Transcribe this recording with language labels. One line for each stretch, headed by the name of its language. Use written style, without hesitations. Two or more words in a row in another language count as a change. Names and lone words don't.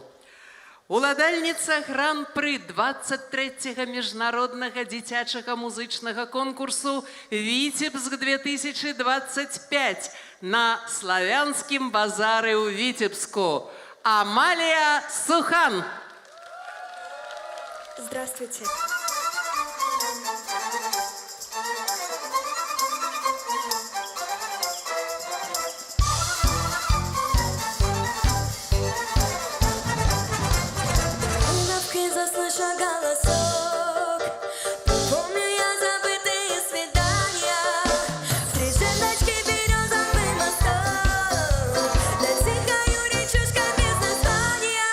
Belarusian: Уладальніца гран-пры 23-го міжнароднага дзіцячага музычнага конкурсу «Віцебск-2025» на славянскім базары ў Віцебску. Амалія Сухан.
Russian: Здравствуйте. Заслыша голосок, помню я забытые свидания, встречи березовый мосток, над тихою речушкой без названия.